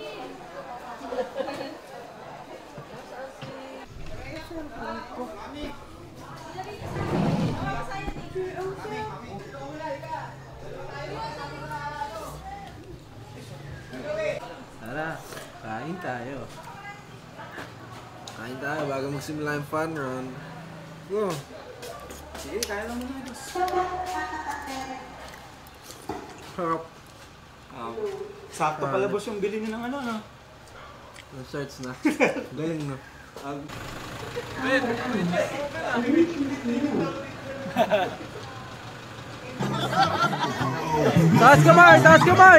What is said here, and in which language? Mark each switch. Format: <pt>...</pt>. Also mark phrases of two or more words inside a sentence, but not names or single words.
<tl>Tara, kain tayo. Kain tayo bago magsimula yung</tl> <en>fun run.</en> <tl>Go! Sige, kain lang muna. Harap. Sakto pala boss yung bili niyo ng ano, no? Shirts na. Galing na. Taas kamay! Taas kamay!</tl>